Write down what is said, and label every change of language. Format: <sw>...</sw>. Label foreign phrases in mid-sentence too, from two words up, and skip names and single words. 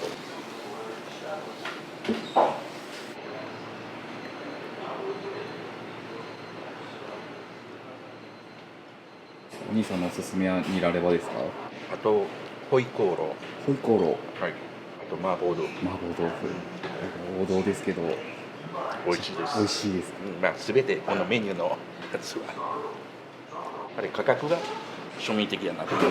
<ja>お兄さんのおすすめはニラレバですか？あとホイコーロー、ホイコーロー、はい、あと麻婆豆腐、麻婆豆腐、王道ですけど美味しいです。美味しいです。まあ全てこのメニューのやつはあれ価格が庶民的やなとね。</ja>